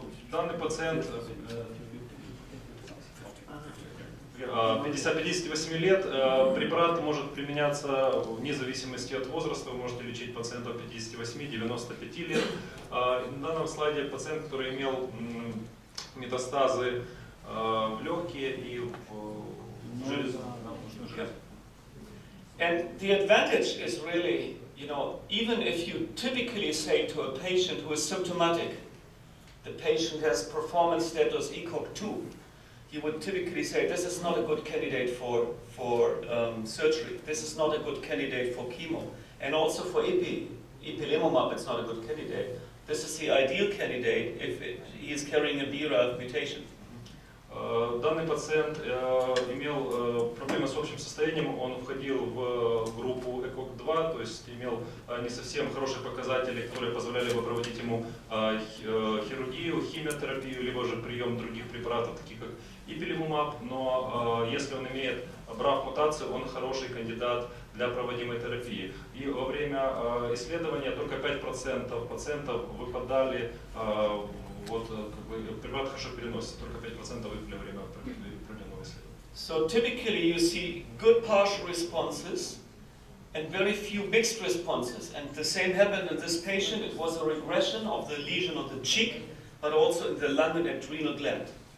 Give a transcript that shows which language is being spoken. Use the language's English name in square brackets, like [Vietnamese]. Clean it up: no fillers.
[Russian] Данный пациент 58 лет, препарат может применяться вне зависимости от возраста, вы можете лечить пациентов 58-95 лет. На данном слайде пациент, который имел метастазы в легкие и в железу. [English] And the advantage is really, you know, even if you typically say to a patient who is symptomatic, the patient has performance status ECOG 2, you would typically say this is not a good candidate for surgery. This is not a good candidate for chemo. And also for ipilimumab, it's not a good candidate. This is the ideal candidate if he is carrying a BRAF mutation. [Russian] Данный пациент имел проблемы с общим состоянием, он входил в группу ECOG-2, то есть имел не совсем хорошие показатели, которые позволяли бы проводить ему хирургию, химиотерапию, либо же прием других препаратов, таких как ипилимумаб, но если он имеет BRAF-мутацию, он хороший кандидат для проводимой терапии. И во время исследования только 5% пациентов выпадали, вот, как бы, препарат хорошо переносится, только 5% выпали во время проведенного исследования. [English] So typically you see good partial responses and very few mixed responses. And the same happened in this patient. It was a regression of the lesion on the cheek, but also in the lung and adrenal gland.